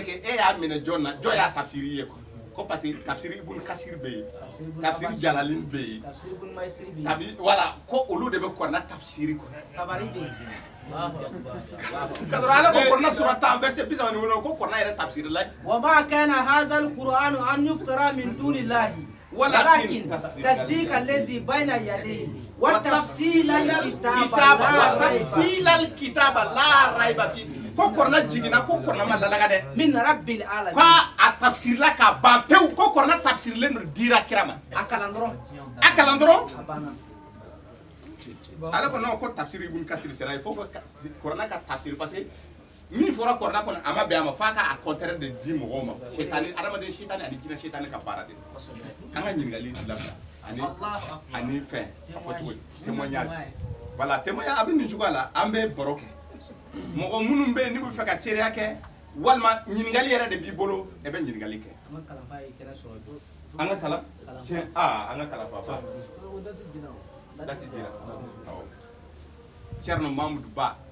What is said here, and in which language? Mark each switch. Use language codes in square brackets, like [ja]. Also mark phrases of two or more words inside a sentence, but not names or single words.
[fr] c'est que [bm] e y'a minɛ jɔn na jɔn y'a tafsiri ye ko parce que tafsiri ibn kasir bɛ yen tafsiri jalalin bɛ yen tafsiri ibn maisiri bɛ yen tabi voilà ko olu de bɛ kɔrɔna tafsiri kɔ tabari bɛ yen ka sɔrɔ ala ko kɔrɔna sura 10 verset 37 ko kɔrɔna yɛrɛ tafsiri la [ar] وما كان هذا القرآن أن يفترى من دون الله ولكن تصديق الذي بين يديه وتفصيل الكتاب لا ريب فيه [bm] ko kɔrɔna jiginna ko kɔrɔna ma lalaga dɛ [ar] من رب العالمين [bm] ko a tafsirila ka ban pewu ko kɔrɔna tafsirilen don dira kira ma a kalan dɔrɔn ale ko non ko tafsiri ibn kasir sera [fr] il faut que [bm] kɔrɔna ka tafsir [fr] parce que [bm] min fɔra kɔrɔna kɔnɔ a ma bɛn a ma f'a ka contraire de di mɔgɔw ma shetani adamaden shetani ani jinɛ shetani ka baara de an ka ɲininkali labila ani fɛn a fɔ cogo di témoignage voilà témoignage a bɛ nin cogoya la an bɛ baro kɛ mɔgɔ minnu bɛ yen n'u bɛ fɛ ka seereya kɛ walima ɲininkali yɛrɛ de b'i bolo e bɛ ɲininkali kɛ an ka kalan tiɲɛ an ka kalan fa dati dira Thierno Mamadou Ba